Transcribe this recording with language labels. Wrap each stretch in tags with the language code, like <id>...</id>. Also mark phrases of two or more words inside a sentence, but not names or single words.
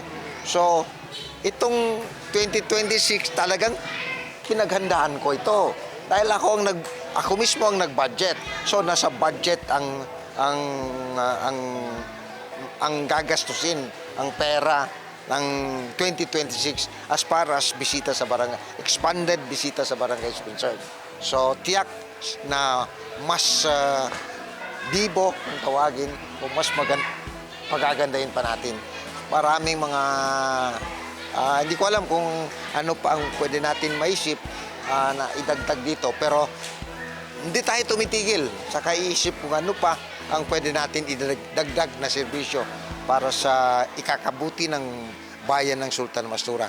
<tl>So itong 2026 talagang pinaghandaan ko ito. Dahil ako mismo ang nag-budget. So nasa budget ang gagastusin, ang pera ng 2026</tl> <en>as far as</en> <tl>bisita sa barangay, expanded bisita sa barangay</tl> <en>is concerned.</en> <tl>So tiyak na mas bibo kung tawagin o mas pagagandahin pa natin. Maraming mga hindi ko alam kung ano pa ang pwede natin maisip na idagdag dito, pero hindi tayo tumitigil sa kaiisip kung ano pa ang pwede natin idagdag na serbisyo para sa ikakabuti ng bayan ng Sultan Mastura.</tl>